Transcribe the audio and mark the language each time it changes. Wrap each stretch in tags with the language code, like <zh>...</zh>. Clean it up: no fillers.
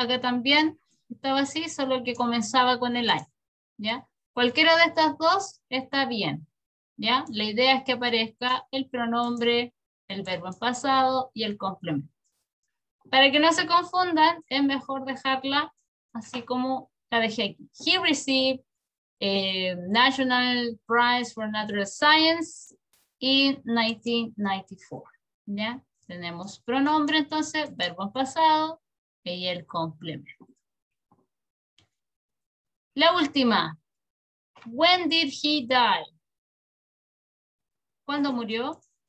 <es>Acá también estaba así, solo que comenzaba con el I, ¿ya? Cualquiera de estas dos está bien, ¿ya? La idea es que aparezca el pronombre, el verbo en pasado y el complemento. Para que no se confundan, es mejor dejarla así como la dejé aquí.</es> <en>He received National Prize for Natural Science in 1994.</en> <es>¿Ya? Tenemos pronombre entonces, verbo en pasado y el complemento. La última.</es> <en>When did he die?</en> <es>¿Cuándo murió?</es>